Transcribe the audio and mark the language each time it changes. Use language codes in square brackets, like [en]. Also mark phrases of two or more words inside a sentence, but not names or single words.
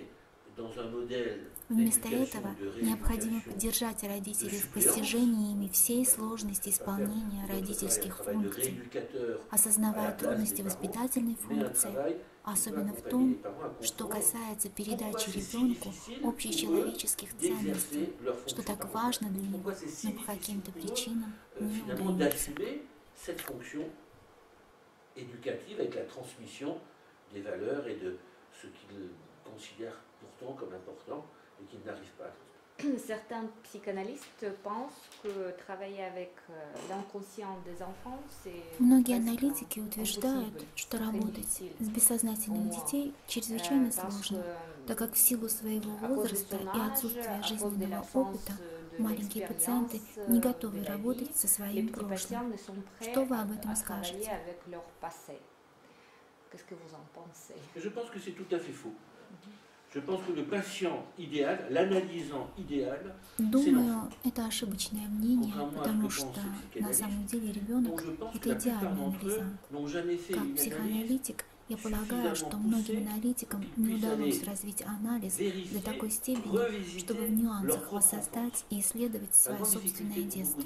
[ru] Вместо этого необходимо поддержать родителей в постижении ими всей сложности исполнения родительских функций, осознавая трудности воспитательной функции, особенно в том, что касается передачи ребенку общечеловеческих ценностей, что так важно для него, но по каким-то причинам не удается. [fr] Éducative avec la transmission des valeurs et de ce qu'ils considèrent pourtant comme important et qu'ils n'arrivent pas à transmettre. Certains psychanalystes pensent que travailler avec l'inconscient des enfants, c'est... [ru] Многие аналитики утверждают, что работать с бессознательным детей чрезвычайно сложно, так как в силу своего возраста и отсутствия жизненного опыта маленькие пациенты не готовы работать со своим прошлым. Что вы об этом скажете? [fr] Je pense que c'est tout à fait faux. Je pense que le patient idéal, l'analysant idéal, [ru] Думаю, это ошибочное мнение, потому что на самом деле ребенок – это идеальный анализант. Как психоаналитик, я полагаю, что многим аналитикам не удалось развить анализ до такой степени, чтобы в нюансах воссоздать и исследовать свое собственное детство.